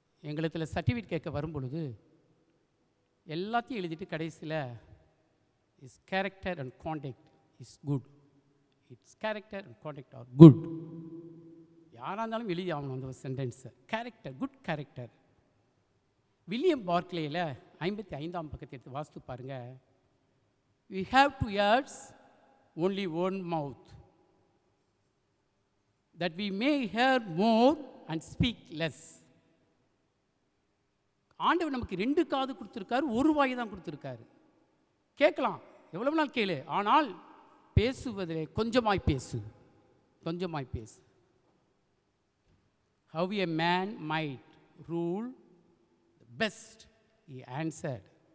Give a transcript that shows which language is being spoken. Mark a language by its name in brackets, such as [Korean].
[Tamil] எங்களுக்கு சர்டிஃபிகேட் கேட்க வரும் பொழுது எல்லாத்தையும் எழுதிட்டு கடைசியில் [English] Is character and contact is good, it's character and contact are good. [Tamil] யாராக இருந்தாலும் எழுதி ஆகணும் அந்த சென்டென்ஸை. Character, [English] Good character. [Tamil] வில்லியம் பார்க்லேயில் 55ஆம் பக்கத்தை எடுத்து வாசித்து பாருங்கள். [English] We have 2 ears, only one mouth, that we may hear more and speak less. [Tamil] ஆண்டவர் நமக்கு 2 காது கொடுத்துருக்காரு, ஒரு வாய் தான் கொடுத்துருக்காரு. கேட்கலாம், எவ்வளவு நாள் கேளு, ஆனால் பேசுவதிலே கொஞ்சமாய் பேசு, கொஞ்சமாய் பேசு. [English] How a man might rule the best, he answered.